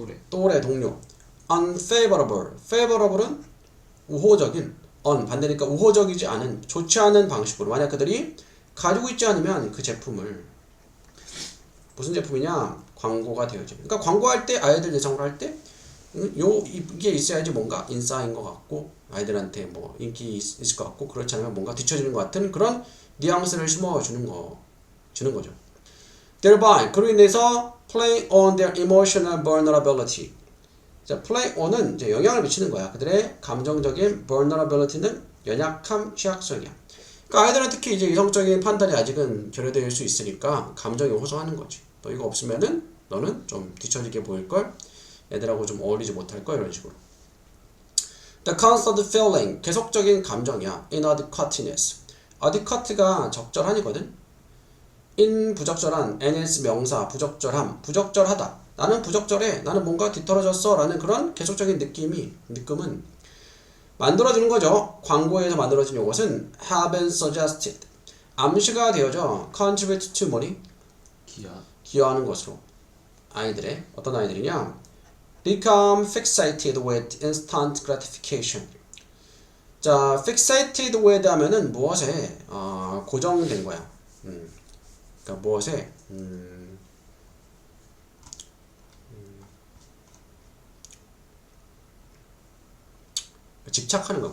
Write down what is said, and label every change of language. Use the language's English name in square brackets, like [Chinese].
[Korean] 또래 동료 unfavorable favorable은 우호적인 반대니까 우호적이지 않은 좋지 않은 방식으로 만약 그들이 가지고 있지 않으면 그 제품을 무슨 제품이냐 광고가 되어져. 그러니까 광고할 때 아이들 대상으로 할 때 이게 있어야지 뭔가 인싸인 것 같고 아이들한테 뭐 인기 있을 것 같고 그렇지 않으면 뭔가 뒤처지는 것 같은 그런 뉘앙스를 심어주는 거죠. [English] Thereby [Korean] 그로 인해서 [English] play on their emotional vulnerability. [Korean] 자, [English] play on [Korean] 은 이제 영향을 미치는 거야. 그들의 감정적인 vulnerability는 연약함, 취약성이야. 그러니까 아이들은 특히 이제 이성적인 판단이 아직은 결여될 수 있으니까 감정이 호소하는 거지. 너 이거 없으면은 너는 좀 뒤처지게 보일 걸, 애들하고 좀 어울리지 못할 걸 이런 식으로. [English] The constant feeling [Korean] 계속적인 감정이야. [English] inadequateness. [Korean] adequate가 적절한이거든. in 부적절한, ns 명사 부적절함, 부적절하다. 나는 부적절해. 나는 뭔가 뒤떨어졌어. 라는 그런 계속적인 느낌은 만들어주는 거죠. 광고에서 만들어진 요것은 [English] have been suggested. [Korean] 암시가 되어져 [English] contribute to money. [Korean] 기여하는 것으로. 아이들의 어떤 아이들이냐? [English] become fixated with instant gratification. [Korean] 자, [English] fixated with [Korean] 하면은 무엇에 고정된 거야. 그러니까 무엇에 집착하는 거야.